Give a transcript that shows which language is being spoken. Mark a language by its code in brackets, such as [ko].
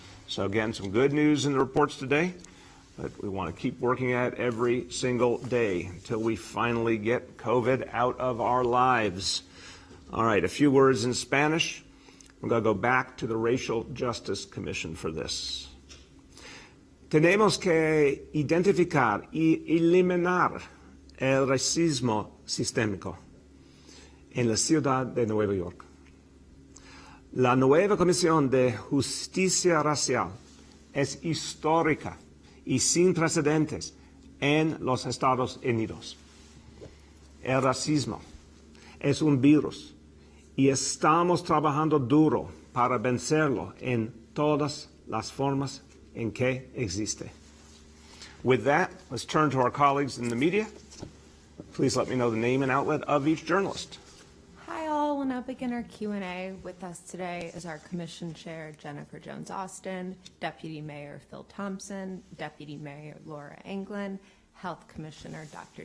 [en] So again, some good news in the reports today, but we want to keep working at it every single day until we finally get COVID out of our lives. All right, a few words in Spanish. We're going to go back to the Racial Justice Commission for this. [es] Tenemos que identificar y eliminar el racismo sistémico en la ciudad de Nueva York. La nueva Comisión de Justicia Racial es histórica y sin precedentes en los Estados Unidos. El racismo es un virus y estamos trabajando duro para vencerlo en todas las formas en que existe. [en] With that, let's turn to our colleagues in the media. Please let me know the name and outlet of each journalist. Hi all, will now begin our Q&A. With us today is our Commission Chair, Jennifer Jones-Austin, Deputy Mayor Phil Thompson, Deputy Mayor Laura Anglin, Health Commissioner Dr.